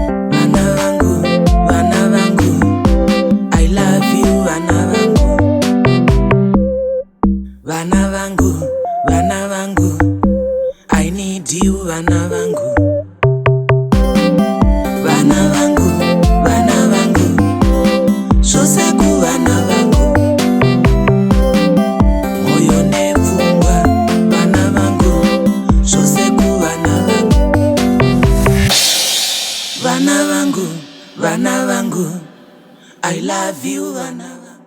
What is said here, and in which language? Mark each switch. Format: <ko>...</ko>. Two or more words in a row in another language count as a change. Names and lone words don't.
<sn>Vana vangu, vana vangu,</sn> <en>I love you,</en> <sn>vana vangu. Vana vangu, vana vangu,</sn> <en>I need you,</en> <sn>vana vangu. Vana vangu, vana vangu, zvose kuvana vangu. Moyo nepfungwa, vana vangu, zvose kuvana vangu. Vana vangu, vana vangu,</sn> <en>I love you,</en> <sn>vana vangu.</sn>